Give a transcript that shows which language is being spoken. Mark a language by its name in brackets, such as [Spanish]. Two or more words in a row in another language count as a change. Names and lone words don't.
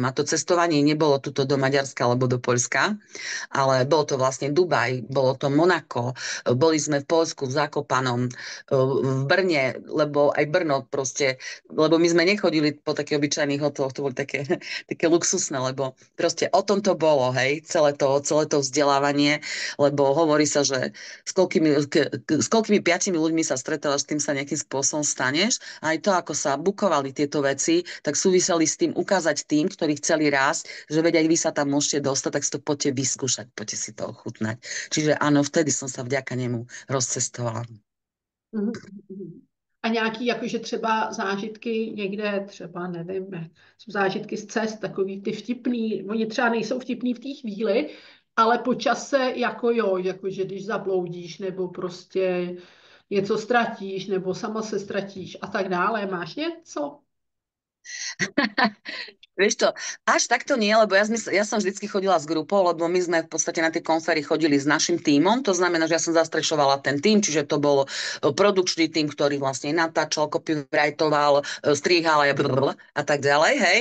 [Slovak] A to cestovanie nebolo tuto do Maďarska alebo do Poľska, ale bolo to vlastne Dubaj, bolo to Monako, boli sme v Poľsku, v Zakopanom, v Brne, lebo aj Brno proste, lebo my sme nechodili po takých obyčajných hoteloch, to boli také luxusné, lebo proste o tom to bolo, hej, celé to vzdelávanie, lebo hovorí sa, že s koľkými 5 ľuďmi sa stretávaš, s tým sa nejakým spôsobom staneš. A aj to, ako sa bukovali tieto veci, tak súviseli s tým ukázať tým, ktorí chceli rásť, že veď aj vy sa tam môžete dostať, tak si to poďte vyskúšať, poďte si to ochutnať. Čiže áno, vtedy som sa vďaka nemu rozcestovala. [Czech] A nějaký jakože třeba zážitky někde, třeba nevím, jsou zážitky z cest, takový ty vtipný, oni třeba nejsou vtipný v té chvíli, ale po čase jako jo, jakože když zabloudíš, nebo prostě něco ztratíš, nebo sama se ztratíš a tak dále. Máš něco? [Slovak] Vieš čo, až takto nie, lebo ja som vždycky chodila s grupou, lebo my sme v podstate na tie konfery chodili s našim tímom, to znamená, že ja som zastrešovala ten tím, čiže to bol produkčný tím, ktorý vlastne natáčal, copywritoval, strihal a tak ďalej, hej.